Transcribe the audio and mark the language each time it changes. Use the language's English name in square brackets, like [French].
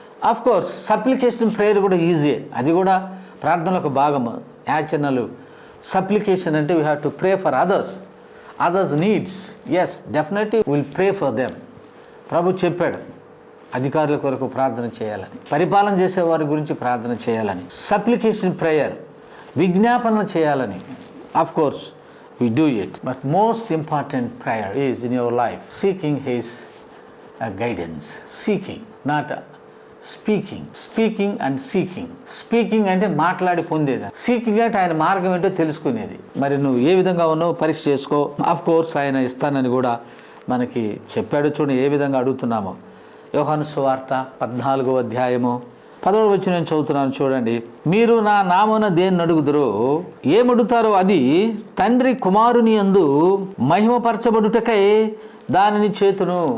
[Telugu] Of course supplication prayer కూడా easy, అది కూడా ప్రార్థనలకు భాగము. [English] యాచనలు సప్లికేషన్ అంటే we have to pray for others needs. Yes, definitely will pray for them. [Telugu] ప్రభు చెప్పాడు అధికారుల కొరకు ప్రార్థన చేయాలని, పరిపాలన చేసే వారి గురించి ప్రార్థన చేయాలని. సప్లికేషన్ ప్రేయర్ విజ్ఞాపన చేయాలని. [English] Of course we do it, but most important prayer is in your life seeking his guidance. Seeking, not speaking and seeking [Telugu] అంటే మాట్లాడి పొందేది. సీకింగ్ అంటే ఆయన మార్గం ఏంటో తెలుసుకునేది. మరి నువ్వు ఏ విధంగా ఉన్నావు పరీక్ష చేసుకో. ఆఫ్ కోర్స్ ఆయన ఇస్తానని కూడా మనకి చెప్పాడు. చూడండి ఏ విధంగా అడుగుతున్నామో. యోహాను సువార్త 14వ అధ్యాయము 10వ వచనం నేను చదువుతున్నాను చూడండి. మీరు నా నామమున దేన్ని అడుగుదురో ఏమడుగుతారో అది తండ్రి కుమారుని యందు మహిమపరచబడుటకై దానిని చేతును.